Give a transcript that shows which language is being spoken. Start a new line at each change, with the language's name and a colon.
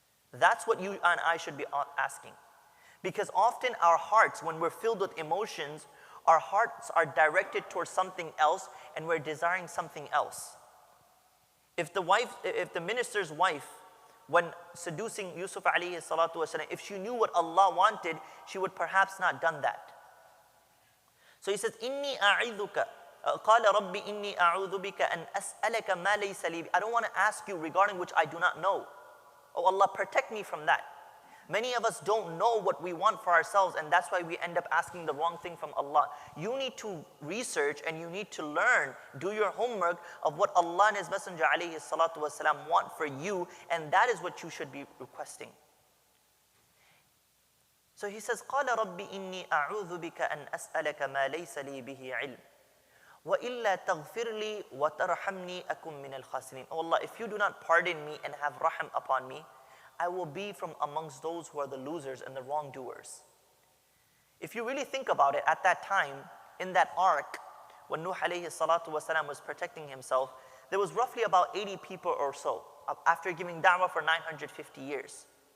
English: That's what you and I should be asking. Because often our hearts, when we're filled with emotions, our hearts are directed towards something else and we're desiring something else. If the minister's wife, when seducing Yusuf alayhi salatu wasalam, if she knew what Allah wanted, she would perhaps not done that. So he says, Inni a'idhuka.
Arabic: قال رب إني أعوذ بك أن أسألك ما ليس لي.
English: I don't want to ask you regarding which I do not know. Oh Allah, protect me from that. Many of us don't know what we want for ourselves, and that's why we end up asking the wrong thing from Allah. You need to research and you need to learn, do your homework of what Allah and His Messenger alayhi salatu wasalam want for you, and that is what you should be requesting. So he says,
Arabic: قال رب إني أعوذ بك أن أسألك ما ليس لي به علم. وَإِلَّا تَغْفِرْ لِي وَتَرْحَمْنِي أَكُمْ مِنَ الْخَاسِرِينَ.
English: Oh Allah, if you do not pardon me and have raham upon me, I will be from amongst those who are the losers and the wrongdoers. If you really think about it, at that time, in that ark, when Nuh alayhi salatu wasalam was protecting himself, there was roughly about 80 people or so, after giving da'wah for 950 years.